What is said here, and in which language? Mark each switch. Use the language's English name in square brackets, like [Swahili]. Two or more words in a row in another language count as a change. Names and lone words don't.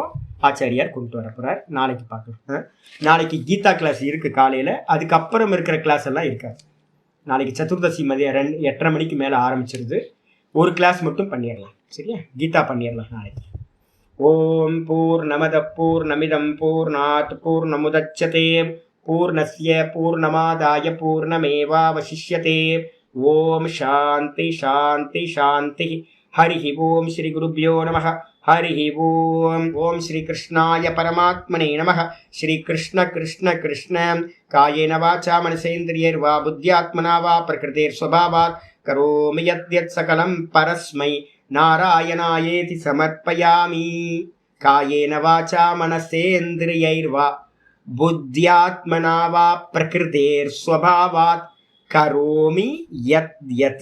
[Tamil] ஆச்சாரியார் கொண்டு வர போகிறார். நாளைக்கு பார்க்குறோம். நாளைக்கு கீதா கிளாஸ் இருக்குது காலையில். அதுக்கப்புறம் இருக்கிற கிளாஸ் எல்லாம் இருக்காது. நாளைக்கு சதுர்தசி மதியம் 8:30 மணிக்கு மேலே ஆரம்பிச்சிருது. ஒரு கிளாஸ் மட்டும் பண்ணிடலாம், சரியா, கீதா பண்ணிடலாம் நாளைக்கு. [Sanskrit] ॐ पूर्णमदः पूर्णमिदं पूर्णात् पूर्णमुदच्यते पूर्णस्य पूर्णमादाय पूर्णमेवावशिष्यते. ॐ शान्तिः शान्तिः शान्तिः. हरि ॐ श्री गुरुभ्यो नमः। हरि ॐ. ॐ श्री कृष्णाय परमात्मने नमः. ஸ்ரீ கிருஷ்ண கிருஷ்ண கிருஷ்ண. कायेन वाचा मनसेन्द्रियैर्वा बुद्ध्यात्मना वा प्रकृतेः स्वभावात् करोमि यद्यत् सकलं परस्मै नारायणायेति समर्पयामि. कायेन वाचा मनसेन्द्रियैर्वा बुद्ध्यात्मना वा प्रकृतेः स्वभावात् करोमि यद् यत्.